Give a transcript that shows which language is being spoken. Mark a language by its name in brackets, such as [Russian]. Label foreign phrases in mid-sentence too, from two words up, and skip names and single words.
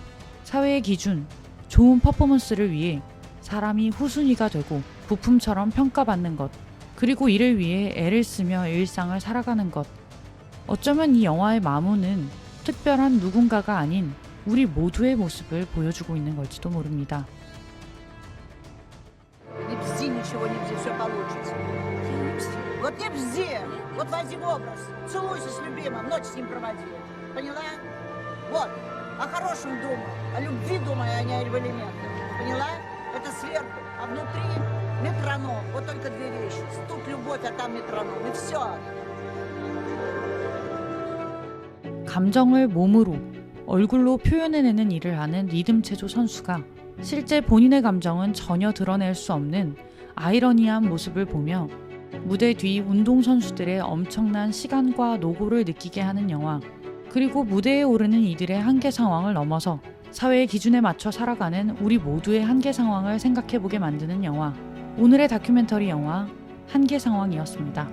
[Korean] 사회의 기준, 좋은 퍼포먼스를 위해 사람이 후순위가 되고 부품처럼 평가받는 것, 그리고 이를 위해 애를 쓰며 일상을 살아가는 것. 어쩌면 이 영화의 마무는 특별한 누군가가 아닌 우리 모두의 모습을 보여주고 있는 걸지도 모릅니다. [Russian] Не бзди, ничего не бзди, все получится. Вот не бзди, вот возьми образ, целуйся с любимым, ночь с ним проводи. Поняла? Вот, о хорошем думай, о любви думай, а не о элементах. Поняла? Это сверху, а внутри метроном. Вот только две вещи. Стук, любовь, а там метроном. И все. [Korean] 감정을 몸으로, 얼굴로 표현해내는 일을 하는 리듬 체조 선수가 실제 본인의 감정은 전혀 드러낼 수 없는 아이러니한 모습을 보며 무대 뒤 운동선수들의 엄청난 시간과 노고를 느끼게 하는 영화, 그리고 무대에 오르는 이들의 한계 상황을 넘어서 사회의 기준에 맞춰 살아가는 우리 모두의 한계 상황을 생각해보게 만드는 영화, 오늘의 다큐멘터리 영화 한계 상황이었습니다.